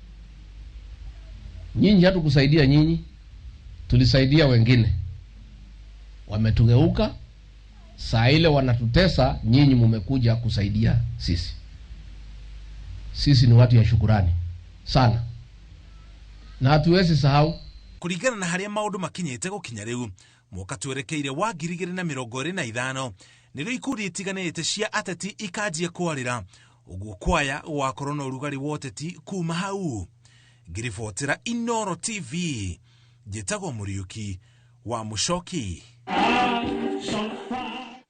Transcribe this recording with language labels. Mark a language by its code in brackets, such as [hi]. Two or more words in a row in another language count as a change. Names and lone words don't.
[sw] Nyinyi hatukusaidia nyinyi, tulisaidia wengine. Wametugeuka, saa ile wanatutesa, nyinyi mmekuja kusaidia sisi. Sisi ni watu ya shukurani sana, na hatuwezi sahau. [ki] Kũringana na harĩa maũndũ makinyĩte gũkinya rĩu, mwaka twerekeire wa 2025 nĩrĩo ikundi itiganĩte cia ateti ikanjia kwarĩra, ũguo kwaya gwakorwo na ũrugarĩ wa ũteti kuma hau. Ngĩribotera Inoro TV, njĩtagwo Mũriũki wa Mũchoki.